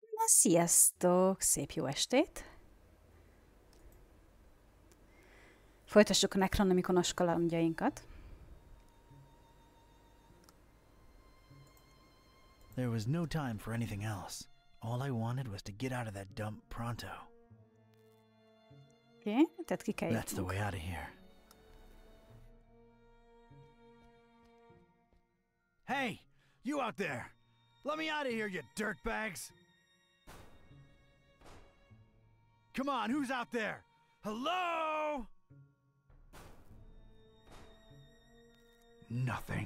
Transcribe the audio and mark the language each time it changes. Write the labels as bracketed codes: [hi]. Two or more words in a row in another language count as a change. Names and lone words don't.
[hu] Sziasztok! Szép jó estét! Folytassuk a Necronomiconos kalandjainkat. [en] There was no time for anything else. All I wanted was to get out of that dump pronto. [hu] Oké, tehát ki kell [en] That's the [hu] jutnunk. [en] way out of here. Hey, you out there! Let me out of here, you dirtbags! Come on, who's out there? Hello? Nothing.